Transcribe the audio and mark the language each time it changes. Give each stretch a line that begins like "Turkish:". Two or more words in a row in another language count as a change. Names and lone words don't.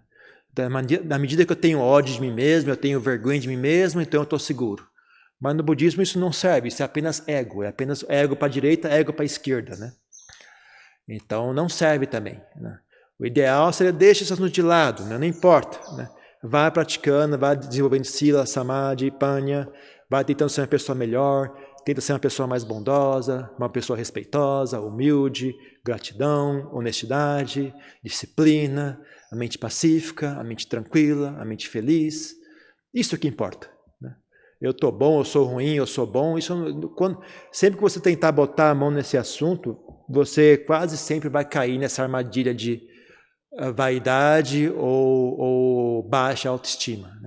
Portuguese: Então, na medida que eu tenho ódio de mim mesmo, eu tenho vergonha de mim mesmo, então eu estou seguro. Mas no budismo isso não serve, isso é apenas ego para a direita, ego para a esquerda, né? Então não serve também, né? O ideal seria deixar isso de lado, né? Não importa, né? Vai praticando, vai desenvolvendo
Pali: sila, samadhi, panya,
Portuguese: vai tentando ser uma pessoa melhor, tenta ser uma pessoa mais bondosa, uma pessoa respeitosa, humilde, gratidão, honestidade, disciplina, a mente pacífica, a mente tranquila, a mente feliz. Isso é o que importa. Eu estou bom, eu sou ruim, eu sou bom. Sempre que você tentar botar a mão nesse assunto, você quase sempre vai cair nessa armadilha de vaidade ou baixa autoestima, né?